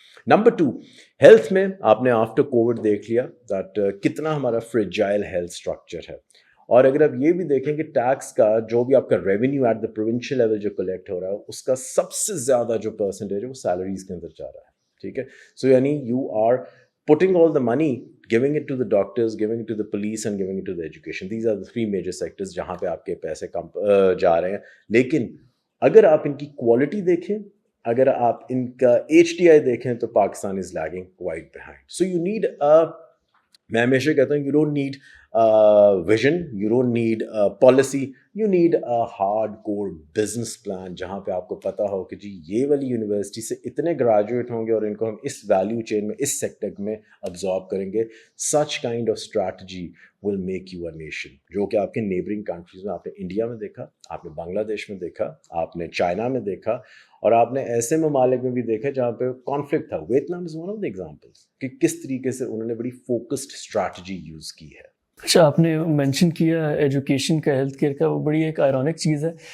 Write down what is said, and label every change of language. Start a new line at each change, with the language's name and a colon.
Urdu: Number 2, health میں آپ نے آفٹر کووڈ دیکھ لیا دیٹ کتنا ہمارا فریجائل ہیلتھ اسٹرکچر ہے. اور اگر آپ یہ بھی دیکھیں کہ ٹیکس کا جو بھی آپ کا revenue at the provincial level جو کلیکٹ ہو رہا ہے, اس کا سب سے زیادہ جو پرسنٹیج ہے وہ سیلریز کے اندر جا رہا ہے. ٹھیک ہے. سو یعنی
English: You are putting all the money, giving it to the doctors, giving it to the police and giving it to the education. These are the 3 major sectors
Urdu: جہاں پہ آپ کے پیسے کم جا رہے ہیں. لیکن اگر آپ ان کی کوالٹی دیکھیں, اگر آپ ان کا HDI دیکھیں تو پاکستان
English: Is lagging quite behind. So you need
Urdu: میں ہمیشہ کہتا ہوں,
English: you don't need vision, you don't need policy, you need a hardcore business plan
Urdu: جہاں پہ آپ کو پتہ ہو کہ جی یہ والی یونیورسٹی سے اتنے گریجویٹ ہوں گے اور ان کو ہم اس ویلیو چین میں, اس سیکٹر میں ابزارب کریں گے.
English: such kind of strategy will make you a nation.
Urdu: جو کہ آپ کے نیبرنگ کنٹریز میں, آپ نے انڈیا میں دیکھا, آپ نے بنگلہ دیش میں دیکھا, آپ نے چائنا میں دیکھا, اور آپ نے ایسے ممالک میں بھی دیکھا جہاں پہ کانفلکٹ تھا.
English: Vietnam is one of the examples
Urdu: کہ کس طریقے سے انہوں نے بڑی فوکسڈ اسٹریٹجی یوز کی ہے. اچھا, آپ نے مینشن کیا ایجوکیشن کا, ہیلتھ کیئر کا, وہ بڑی ایک آئرونک چیز ہے.